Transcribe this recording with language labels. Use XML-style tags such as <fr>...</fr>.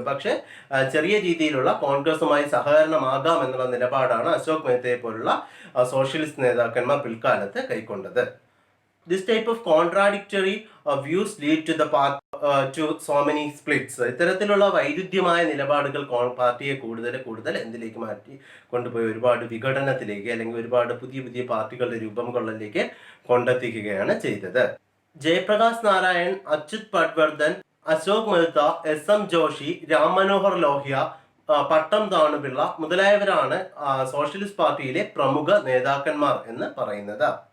<ml>പക്ഷേ ചെറിയ രീതിയിലുള്ള കോൺഗ്രസുമായി സഹകരണമാകാം എന്നുള്ള നിലപാടാണ് അശോക് മെഹ്തയെ പോലുള്ള സോഷ്യലിസ്റ്റ് നേതാക്കന്മാർ പിൽക്കാലത്ത് കൈക്കൊണ്ടത്.</ml> <en>This type of contradictory views lead to so many splits.</en> <ml>ഇത്തരത്തിലുള്ള വൈരുദ്ധ്യമായ നിലപാടുകൾ പാർട്ടിയെ കൂടുതൽ എന്തിലേക്ക് മാറ്റി കൊണ്ടുപോയി? ഒരുപാട് വിഘടനത്തിലേക്ക് അല്ലെങ്കിൽ ഒരുപാട് പുതിയ പുതിയ പാർട്ടികളുടെ രൂപം കൊള്ളലിലേക്ക് കൊണ്ടെത്തിക്കുകയാണ് ചെയ്തത്. ജയപ്രകാശ് നാരായൺ, അച്യുത് പട്വർദ്ധൻ, അശോക് മെഹ്ത, എം ജോഷി, രാം മനോഹർ ലോഹ്യ, പട്ടം താണുപിള്ള മുതലായവരാണ് സോഷ്യലിസ്റ്റ് പാർട്ടിയിലെ പ്രമുഖ നേതാക്കന്മാർ എന്ന് പറയുന്നത്.</ml>